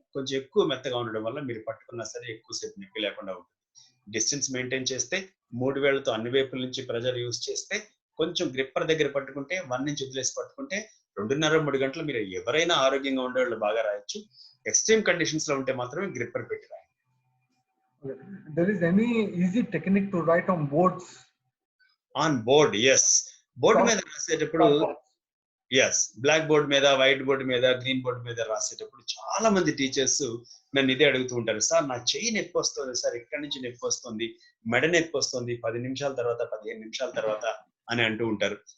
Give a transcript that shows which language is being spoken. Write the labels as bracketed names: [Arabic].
[Telugu] కొంచెం ఎక్కువ మెత్తగా ఉండడం వల్ల మీరు పట్టుకున్నా సరే ఎక్కువసేపు నొప్పి లేకుండా ఉంటుంది. డిస్టెన్స్ మెయింటైన్ చేస్తే, 3 వేళ్లతో అన్ని వైపుల నుంచి ప్రెజర్ యూజ్ చేస్తే, కొంచెం గ్రిప్పర్ దగ్గర పట్టుకుంటే, 1 నుంచి వదిలేసి పట్టుకుంటే 2.5-3 గంటలు మీరు ఎవరైనా ఆరోగ్యంగా ఉండేవాళ్ళు బాగా రాయొచ్చు. ఎక్స్ట్రీమ్ కండిషన్స్ లో ఉంటే మాత్రమే గ్రిప్పర్ పెట్టి రాయండి. [English] There is any easy technique to write on boards? On board, yes. [Telugu] Board మీద రాసేటప్పుడు, ఎస్, బ్లాక్ బోర్డ్ మీద, వైట్ బోర్డ్ మీద, గ్రీన్ బోర్డ్ మీద రాసేటప్పుడు చాలా మంది టీచర్స్ నన్ను ఇదే అడుగుతూ ఉంటారు. సార్ నా చెయ్యి నొప్పి వస్తుంది సార్, ఇక్కడి నుంచి నొప్పి వస్తుంది, మెడ నొప్పి వస్తుంది 10 నిమిషాల తర్వాత, 15 నిమిషాల తర్వాత అని అంటూ ఉంటారు.